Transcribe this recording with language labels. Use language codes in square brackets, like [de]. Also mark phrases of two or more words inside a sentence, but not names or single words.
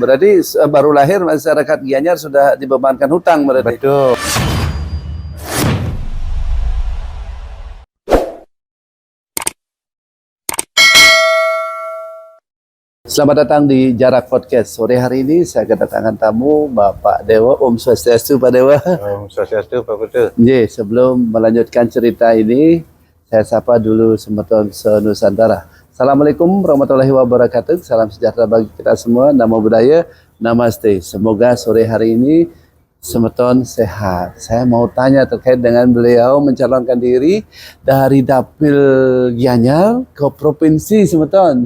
[id] Berarti baru lahir masyarakat Gianyar sudah dibebankan hutang berarti. Betul. Selamat datang di Jarak Podcast. Sore hari ini saya kedatangan tamu Bapak Dewa. [sa] Om Swastiastu Pak Dewa. Om Swastiastu Pak Putu. [id] Sebelum melanjutkan cerita ini, saya sapa dulu Semeton se-Nusantara. [ar] السلام عليكم ورحمة الله وبركاته. [id] Salam sejahtera bagi kita semua. [pi] Namo Buddhaya, Namaste. [id] Semoga sore hari ini Semeton sehat. Saya mau tanya terkait dengan beliau mencalonkan diri dari Dapil Gianyar ke Provinsi Semeton.